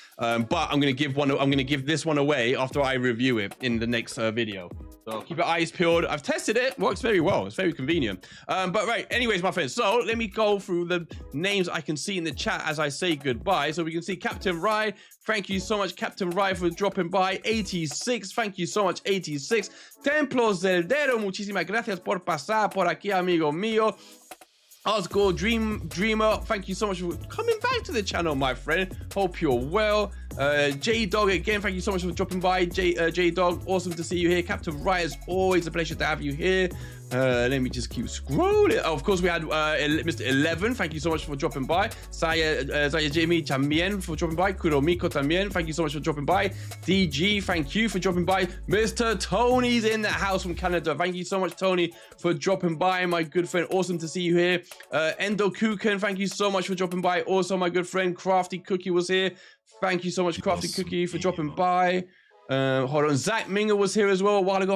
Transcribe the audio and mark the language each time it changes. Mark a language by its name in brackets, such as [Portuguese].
[English] But I'm going to give this one away after I review it in the next video. So keep your eyes peeled. I've tested it. Works very well. It's very convenient. But right, anyways, my friends. So let me go through the names I can see in the chat as I say goodbye. So we can see Captain Rye. Thank you so much, Captain Rye, for dropping by. 86. Thank you so much, 86. Templos del Dero. [Spanish] Muchísimas gracias por pasar por aquí, amigo mío. [English] Osgood Dreamer, thank you so much for coming back to the channel, my friend. Hope you're well. J-Dog again, thank you so much for dropping by. J-Dog, awesome to see you here. Captain Wright, it's always a pleasure to have you here. Let me just keep scrolling. Oh, of course, we had Mr. 11. Thank you so much for dropping by. Saya Jamie también for dropping by. Kuromiko también. Thank you so much for dropping by. DG, thank you for dropping by. Mr. Tony's in the house from Canada. Thank you so much, Tony, for dropping by, my good friend. Awesome to see you here. Endo Kuken, thank you so much for dropping by. Also, my good friend Crafty Cookie was here. Thank you so much, Crafty Cookie, for dropping by. Hold on, Zach Minger was here as well a while ago.